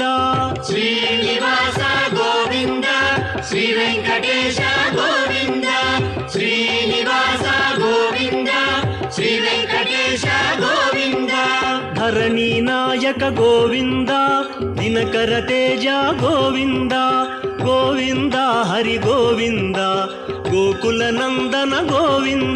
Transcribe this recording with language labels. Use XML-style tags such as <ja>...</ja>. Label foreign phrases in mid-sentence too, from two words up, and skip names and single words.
<te>శ్రీనివాస గోవింద శ్రీ వెంకటేశ గోవింద శ్రీనివాస గోవింద శ్రీ వెంకటేశ గోవింద</te> <kn>ಧರಣಿ ನಾಯಕ ಗೋವಿಂದ ದಿನಕರ ತೇಜ ಗೋವಿಂದ ಗೋವಿಂದ ಹರಿ ಗೋವಿಂದ ಗೋಕುಲ ನಂದನ ಗೋವಿಂದ</kn>